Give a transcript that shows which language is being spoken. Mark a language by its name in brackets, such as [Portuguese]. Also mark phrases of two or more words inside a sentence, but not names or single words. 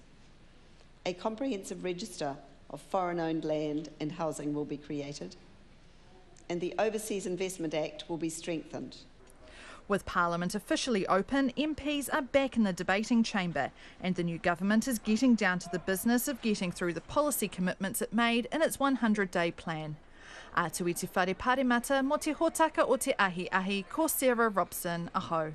[English] A comprehensive register of foreign-owned land and housing will be created, and the Overseas Investment Act will be strengthened. With Parliament officially open, MPs are back in the debating chamber, and the new government is getting down to the business of getting through the policy commitments it made in its 100-day plan. [Māori] Atu i te whare pāremata mo te hōtaka o te ahi, ko Sarah Robson, aho.